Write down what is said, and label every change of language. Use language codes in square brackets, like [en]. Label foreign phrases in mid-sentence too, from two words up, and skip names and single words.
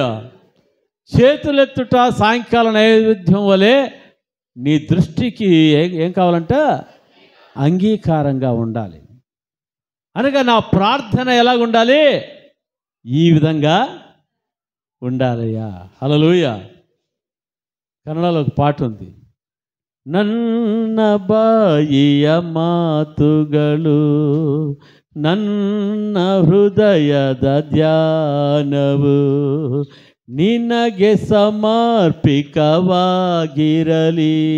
[te] చేతులెత్తుట సాయంకాల నైవేద్యం వలె నీ దృష్టికి ఏం కావాలంట, అంగీకారంగా ఉండాలి. అనగా నా ప్రార్థన ఎలాగ ఉండాలి, ఈ విధంగా ఉండాలయ్యా. హల్లెలూయా. కన్నడలో ఒక పాట ఉంది, [kn] ನನ್ನ ಬಾಯಿಯ ಮಾತುಗಳು ನನ್ನ ಹೃದಯದ ಧ್ಯಾನವು ನಿನಗೆ ಸಮರ್ಪಿತವಾಗಿರಲಿ.